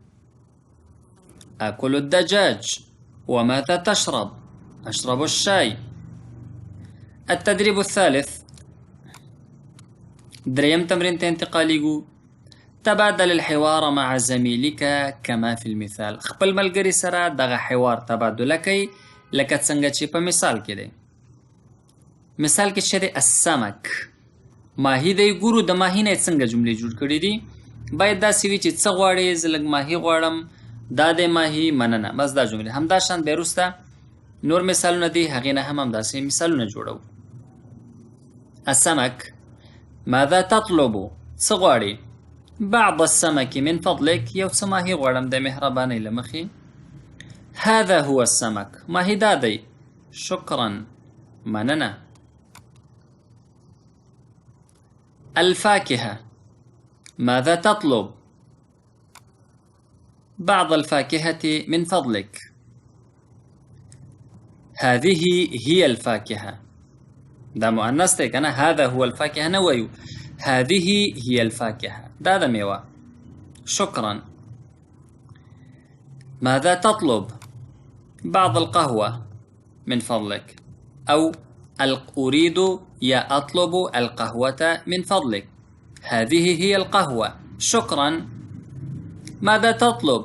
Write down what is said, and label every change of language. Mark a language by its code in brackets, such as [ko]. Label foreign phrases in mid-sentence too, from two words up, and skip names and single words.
[ar] آكل الدجاج. وماذا تشرب؟ أشرب الشاي. التدريب الثالث، [ps] دريم تمرين [ar] انتقاليقو. تبادل الحوار مع زميلك كما في المثال. [ps] خپل ملګري سره دغه حوار تبادله کوي لکه څنګه چې په مثال کې دی. مثال کې چې دی السمک، ماهي دی. ګورو د ماهي نه څنګه جملې جوړ کړي دي. باید داسې وي چې څه غواړې؟ زه لږ ماهي غواړم، دا دی ماهي، مننه. بس دا جملې همدا شان بیا وروسته نور مثالونه دي، هغې نه هم همداسې مثالونه جوړو. [ar] السمك. ماذا تطلب؟ [ps] څه غواړې؟ [ar] بعض السمك من فضلك، [ps] یو څه ماهي غواړم د مهربانۍ له مخې. [ar] هذا هو السمك، [ps] ماهي دا دی. شکرا، مننه. [ar] الفاكهة. ماذا تطلب؟ بعض الفاكهة من فضلك. هذه هي الفاكهة، [ps] دا مؤنث دی کنه. [ar] هذا هو الفاكهة [ps] نه وایو، [ar] هذه هي الفاكهة، [ps] دا د میوه. [ar] شکرا. ماذا تطلب؟ بعض القهوة من فضلك. أو أريد يا أطلب القهوة من فضلك. هذه هي القهوة. شكرا. ماذا تطلب؟